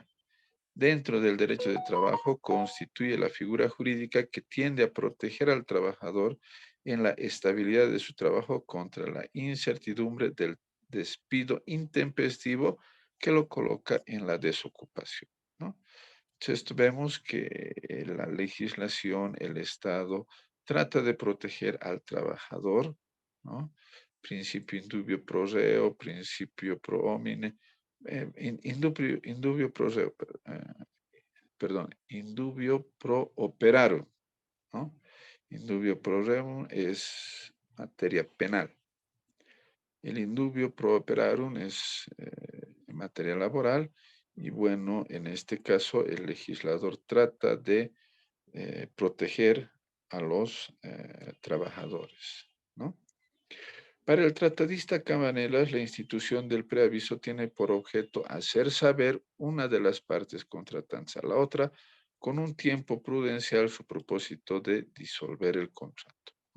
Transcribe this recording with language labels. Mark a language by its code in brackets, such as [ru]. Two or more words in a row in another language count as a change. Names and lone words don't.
[es] Dentro del derecho de trabajo constituye la figura jurídica que tiende a proteger al trabajador en la estabilidad de su trabajo contra la incertidumbre del despido intempestivo que lo coloca en la desocupación, ¿no? Entonces vemos que la legislación, el Estado, trata de proteger al trabajador, ¿no? [la] Principio indubio pro reo, principio pro homine, indubio pro reo, perdón, indubio pro operarum, ¿no? Indubio pro reo [es] es materia penal. El [la] indubio pro operarum [es] es materia laboral y bueno, en este caso el legislador trata de proteger a los trabajadores, ¿no? Para el tratadista Cabanelas, la institución del preaviso tiene por objeto hacer saber una de las partes contratantes a la otra con un tiempo prudencial su propósito de disolver el contrato, ¿no?